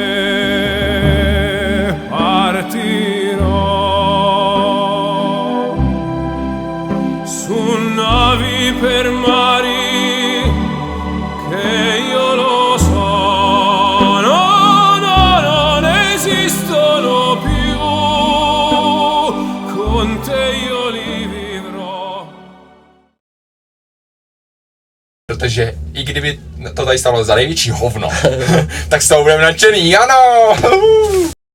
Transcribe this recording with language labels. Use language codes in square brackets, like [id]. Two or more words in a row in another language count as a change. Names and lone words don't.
[it] te, partirò su navi per mari che io lo so, no, no, non esistono più, con te io li vivrò. [cs] Protože i kdyby to tady stalo za největší hovno, tak z toho budeme nadšený, ano!